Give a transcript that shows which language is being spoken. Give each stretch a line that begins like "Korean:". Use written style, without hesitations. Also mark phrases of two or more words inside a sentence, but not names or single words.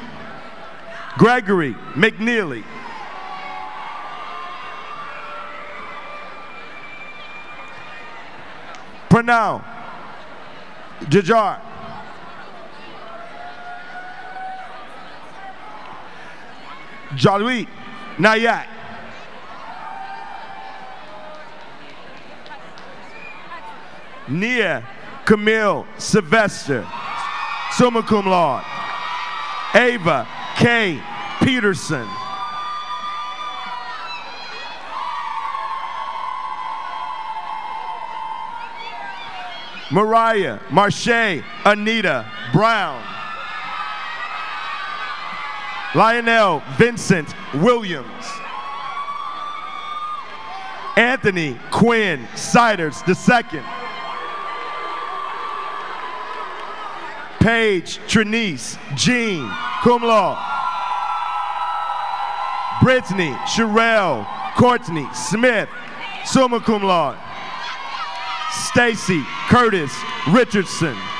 English: Gregory McNeely. Pranal Jajar. Jalui Nayak. Nia Camille Sylvester,
Latin: summa cum laude.
English: Ava K. Peterson. Mariah Marche Anita Brown. Lionel Vincent Williams. Anthony Quinn Siders II. Paige Trinice Jean,
Latin: cum laude.
English: Brittany Sherelle Courtney Smith,
Latin: summa cum laude.
English: Stacy Curtis Richardson.